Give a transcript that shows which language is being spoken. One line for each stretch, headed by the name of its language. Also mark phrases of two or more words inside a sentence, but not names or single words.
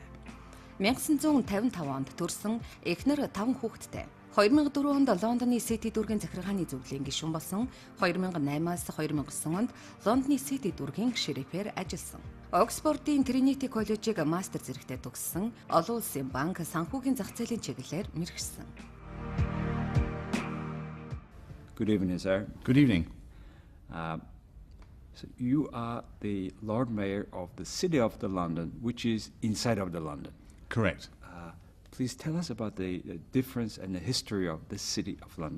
Mongolian: 1955 онд төрсэн эхнэр 5 хүүхэдтэй 2004 онд Лондоны Сити дүүргийн захиргааны зөвлөлийн гишүүн болсон. 2008-аас 2009 онд Лондоны Сити дүүргийн шерифээр ажилласан. Оксфордын Trinity коллежийг мастер зэрэгтээ төгссөн. Олон улсын банк санхүүгийн зах зээлийн чиглэлээр мэргэшсэн.
English: Good evening, sir. Good evening. So you are the Lord Mayor of the City of the London, which is inside of the London. Correct. Please tell us about the difference and the history of the City of London.